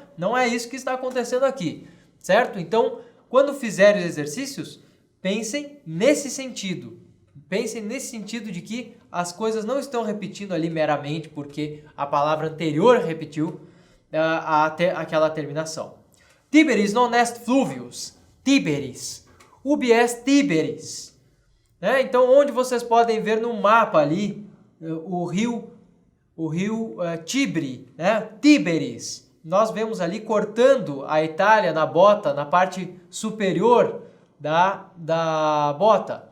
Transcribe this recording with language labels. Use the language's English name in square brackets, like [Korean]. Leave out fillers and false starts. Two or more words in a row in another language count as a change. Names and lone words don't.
[Portuguese] Não é isso que está acontecendo aqui, certo? Então, quando fizerem os exercícios, pensem nesse sentido. Pensem nesse sentido de que as coisas não estão repetindo ali meramente porque a palavra anterior repetiu aquela terminação. [Latin] Tiberis non est fluvius. Tiberis. Ubi est Tiberis. [Portuguese] Né? Então, onde vocês podem ver no mapa ali o rio Tibre, né? Tiberis. Nós vemos ali cortando a Itália na bota, na parte superior da bota.